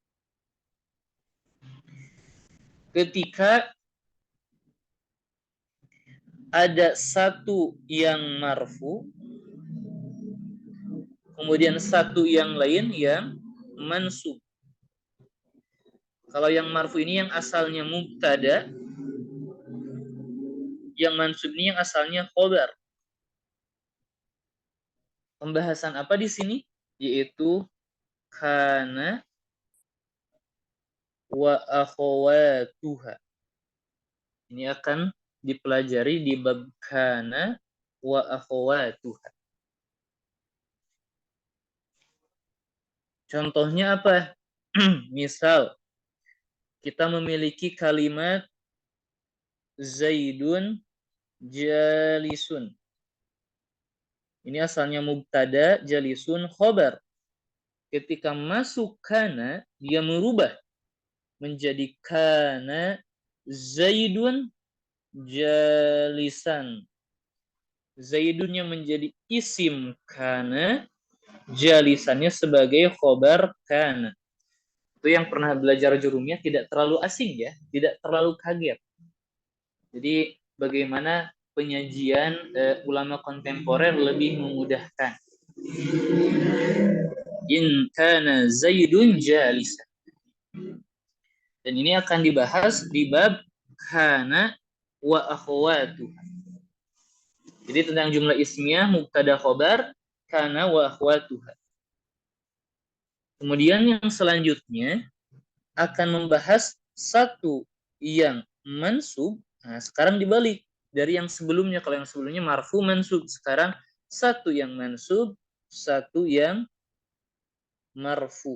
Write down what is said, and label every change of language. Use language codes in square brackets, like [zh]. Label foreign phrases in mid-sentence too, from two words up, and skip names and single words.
[id] Ketika ada satu yang marfu, kemudian satu yang lain yang mansub. Kalau yang marfu ini yang asalnya mubtada, yang mansub ini yang asalnya khobar. Pembahasan apa di sini? [ar] Yaitu كان وأخواتها. [id] Ini akan dipelajari di bab [ar] كان وأخواتها. [id] Contohnya apa? Misal, kita memiliki kalimat [ar] زيد جالس. [id] Ini asalnya mubtada, jalisun, khobar. Ketika masuk kana, dia merubah menjadi [ar] كان زيد جالسا. [id] Zaidunnya menjadi [ar] اسم كان, [id] jalisannya sebagai [ar] خبر كان. [id] Itu yang pernah belajar jurumiyah tidak terlalu asing ya, tidak terlalu kaget. Jadi bagaimana penyajian ulama kontemporer lebih memudahkan. [ar] إن كان زيد جالسا. [id] Dan ini akan dibahas di bab [ar] كان وأخوات. [id] Jadi tentang [ar] جملة اسمية, مبتدأ خبر, كان وأخواتها. [id] Kemudian yang selanjutnya akan membahas satu yang mansub. Nah, sekarang dibalik dari yang sebelumnya. Kalau yang sebelumnya [ar] مرفوع منصوب, [id] sekarang satu yang mansub, satu yang marfu.